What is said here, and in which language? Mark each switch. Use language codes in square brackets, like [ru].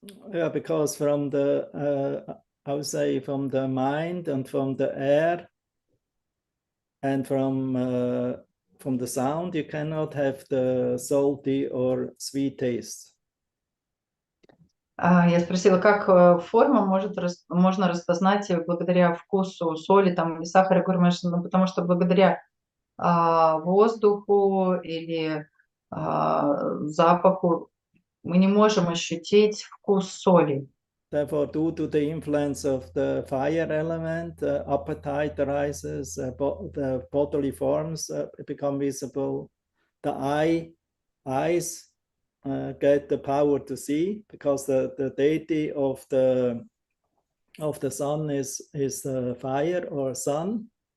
[en] Yeah, because from the I would say from the mind and from the air and from the sound, you cannot have the salty or sweet taste. [ru] Я спросила, как форма можно распознать благодаря вкусу соли там, или сахара. Я говорю, ну, потому что благодаря воздуху или запаху мы не можем ощутить вкус соли. [en] Therefore, due to the influence of the fire element, appetite arises, the bodily forms become visible, the eyes get the power to see, because the deity of the sun is fire or sun.